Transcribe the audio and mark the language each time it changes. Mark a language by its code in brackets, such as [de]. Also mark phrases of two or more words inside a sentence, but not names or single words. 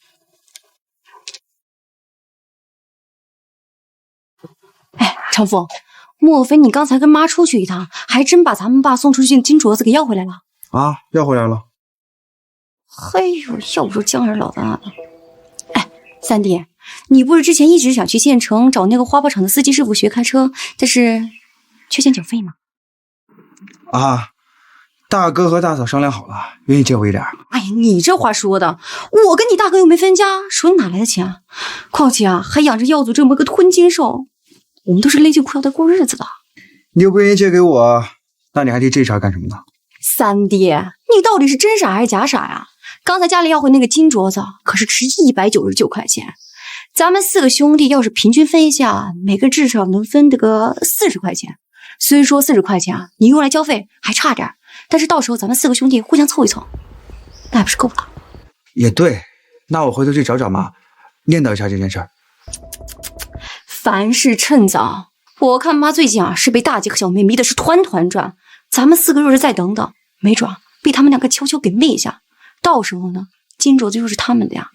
[zh] 哎，長風，莫非你剛才跟媽出去一趟，還真把咱們爸送出去的金鐲子給要回來了？啊，要回來了。嘿呦，要不說江兒老大呢。哎，三弟，你不是之前一直想去縣城找那個花圃場的司機師傅學開車，但是缺錢繳費嗎？啊，大哥和大嫂商量好了，願意借我一點。哎呀，你這話說的，我跟你大哥又沒分家，手裡哪來的錢啊？況且啊，還養着耀祖這麼個吞金獸，我們都是勒緊褲腰帶過日子的。你又不願意借給我，那你還提這茬幹什麼呢？三弟，你到底是真傻還是假傻呀？剛才家裡要回那個金鐲子，可是值199塊錢。咱們4個兄弟要是平均分一下，每個至少能分得個40塊錢。雖說40塊錢啊，你用來交費還差點，但是到時候咱們4個兄弟互相湊一湊，那還不是夠了？也對，那我回頭去找找媽，念叨一下這件事兒。凡事趁早，我看媽最近啊是被大姐和小妹迷的是團團轉，咱們4個若是再等等，沒準被他們2個悄悄給滅下，到時候呢，金鐲子就是他們的呀。